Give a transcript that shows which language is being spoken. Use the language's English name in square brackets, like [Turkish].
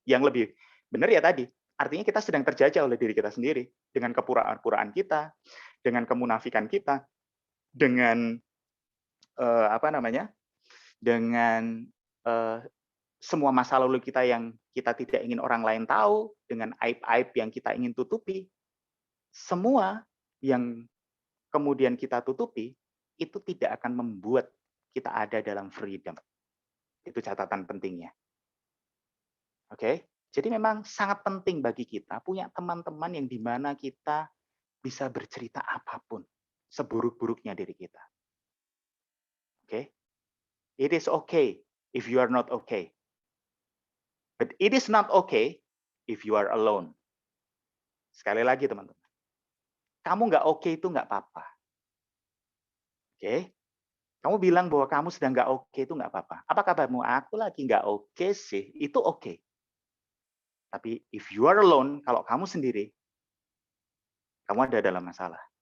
[Indonesian] Yang lebih benar ya tadi, artinya kita sedang terjajah oleh diri kita sendiri, dengan kepura-puraan kita, dengan kemunafikan kita, dengan dengan semua masa lalu kita yang kita tidak ingin orang lain tahu, dengan aib-aib yang kita ingin tutupi, semua yang kemudian kita tutupi, itu tidak akan membuat kita ada dalam freedom. Itu catatan pentingnya. Oke, jadi memang sangat penting bagi kita punya teman-teman yang dimana kita bisa bercerita apapun, seburuk-buruknya diri kita. [English] Oke, it is okay if you are not okay. But it is not okay if you are alone. [Indonesian] Sekali lagi teman-teman. Kamu nggak oke itu nggak apa-apa. Oke? Kamu bilang bahwa kamu sedang nggak oke itu nggak apa-apa. Apa kabarmu? Aku lagi nggak oke sih. Itu oke. Tapi [English] if you are alone, [Indonesian] kalau kamu sendiri, kamu ada dalam masalah.